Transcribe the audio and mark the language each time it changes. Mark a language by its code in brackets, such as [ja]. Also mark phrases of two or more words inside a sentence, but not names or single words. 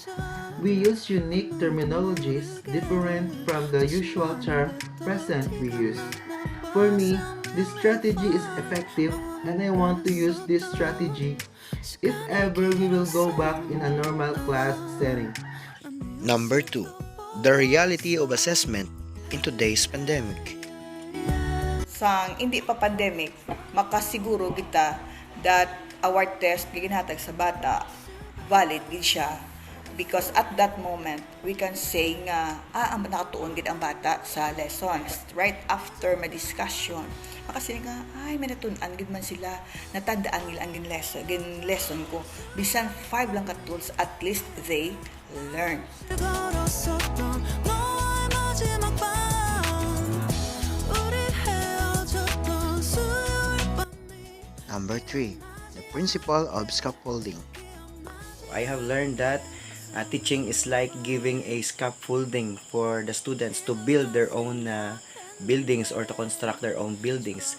[en] We use unique terminologies different from the usual term present we use. For me, this strategy is effective and I want to use this strategy if ever we will go back in a normal class setting. Number 2. The reality of assessment in today's pandemic. [hil] Sang hindi pa pandemic, makasiguro kita [en] that our test [hil] giginhatag sa bata valid gid siya, [en] because at that moment we can say [hil] nga ang nakatuon gid ang bata sa [en] lessons right after my discussion. [hil] Makasili nga ay may natun-an gid man sila, natandaan nila ang lesson ko, bisan 5 lang ka tools, [en] at least they learn. Number 3. The principle of scaffolding. I have learned that teaching is like giving a scaffolding for the students to build their own buildings or to construct their own buildings.